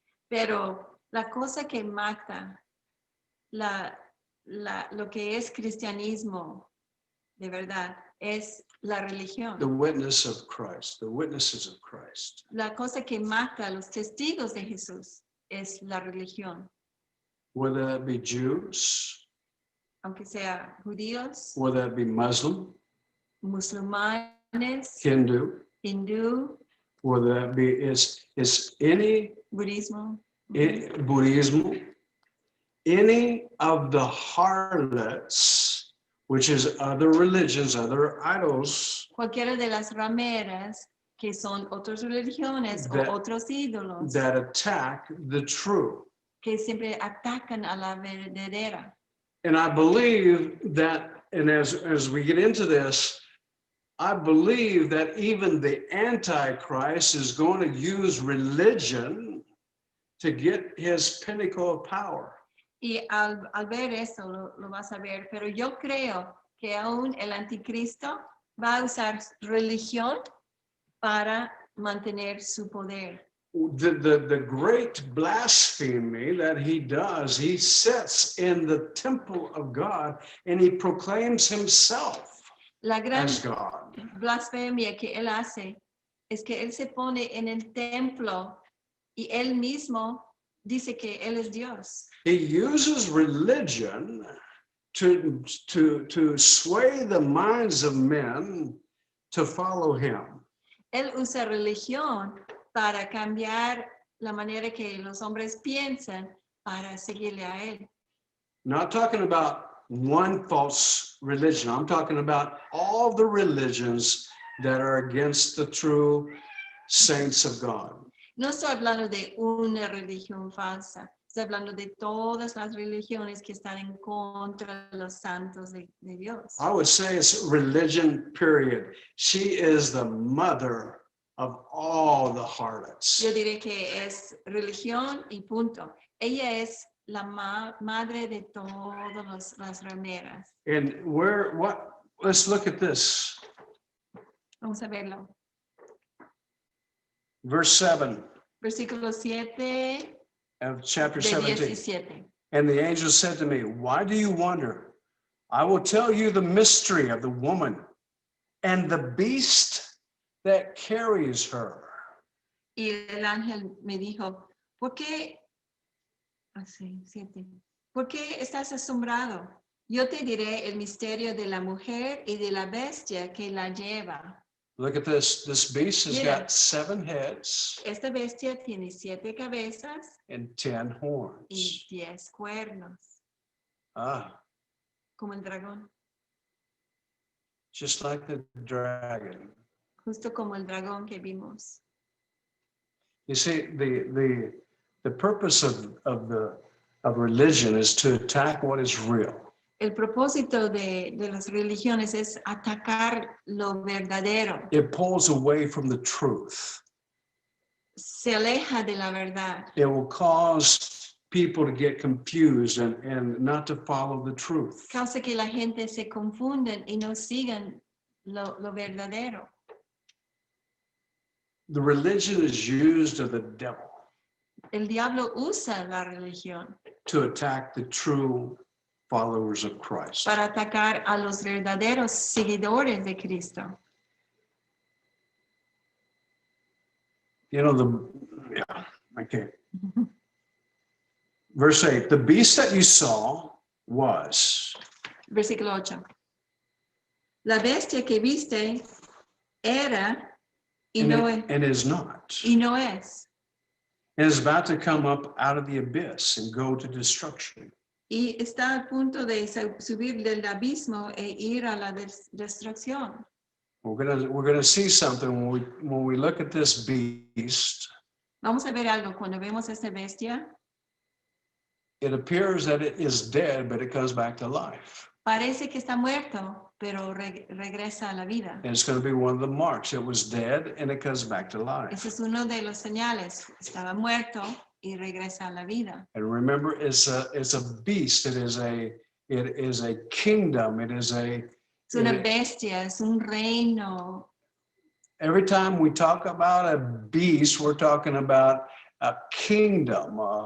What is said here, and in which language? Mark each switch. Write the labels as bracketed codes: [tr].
[es] Pero la cosa que mata lo que es cristianismo de verdad es la religión. [en] The witness of Christ, the witnesses of Christ. [es] La cosa que mata a los testigos de Jesús es la religión. [en] Whether that be Jews, [es] Aunque sea judíos, [en] whether that be Muslim, [es] musulmanes, [en] Hindu, [es] hindú, [en] whether that be is any [es] budismo. [en] Buddhism, any of the harlots, which is other religions, other idols, [es] Cualquiera de las rameras que son otras religiones [en] That- [es] o otros ídolos [en] that attack the true. [es] que siempre atacan a la verdadera. [en] And I believe that, and as we get into this, I believe that even the Antichrist is going to use religion to get his pinnacle of power. [es] Y al ver eso lo vas a ver, pero yo creo que aún el anticristo va a usar religión para mantener su poder. [en] The great blasphemy that he does, he sits in the temple of God and he proclaims himself [es] La gran [en] as God. [es] blasfemia que él hace es que él se pone en el templo y él mismo dice que él es Dios. [en] He uses religion to sway the minds of men to follow him. [es] Él usa religión para cambiar la manera que los hombres piensan para seguirle a él. [en] Not talking about one false religion. I'm talking about all the religions that are against the true saints of God. [es] No estoy hablando de una religión falsa, estoy hablando de todas las religiones que están en contra de los santos de Dios. [en] I would say it's religion, period. She is the mother of all the harlots. [es] Yo diré que es religión y punto. Ella es la madre de todas las rameras. [en] And let's look at this. [es] Vamos a verlo. [en] Verse 7 [es] Versículo 7 [en] of chapter [es] de [en] 17. [es] 17. [en] And the angel said to me, why do you wonder? I will tell you the mystery of the woman and the beast that carries her. [es] Y el ángel me dijo, ¿por qué? Así, 7. ¿Por qué estás asombrado? Yo te diré el misterio de la mujer y de la bestia que la lleva. [en] Look at this. This beast has [es] Mira. [en] got 7 heads [es] Esta bestia tiene 7 cabezas [en] and 10 horns. [es] y 10 cuernos, Ah, como el dragón, [en] just like the dragon. [es] justo como el dragón que vimos. [en] You see, the purpose of religion is to attack what is real. [es] El propósito de las religiones es atacar lo verdadero. [en] It pulls away from the truth. [es] Se aleja de la verdad. [en] It will cause people to get confused and not to follow the truth. [es] Causa que la gente se confunden y no sigan lo verdadero. [en] The religion is used of the devil [es] El diablo usa la religión [en] to attack the true followers of Christ. [es] para atacar a los verdaderos seguidores de Cristo. [en] You know, okay. Verse 8, the beast that you saw was. [es] Versículo 8. La bestia que viste era y no [en] is not. [es] y no es. [en] And is about to come up out of the abyss and go to destruction. [es] Y está a punto de subir del abismo e ir a la destrucción. [en] We're gonna see something when we look at this beast. [es] Vamos a ver algo cuando vemos esta bestia. [en] It appears that it is dead, but it comes back to life. [es] Parece que está muerto, pero regresa a la vida. [en] And it's going to be one of the marks. It was dead and it comes back to life. [es] Ese es uno de los señales. Estaba muerto, y regresa a la vida. [en] And remember, it's a beast. It is a kingdom. It is a. [es] Es una bestia, es un reino. [en] Every time we talk about a beast, we're talking about a kingdom.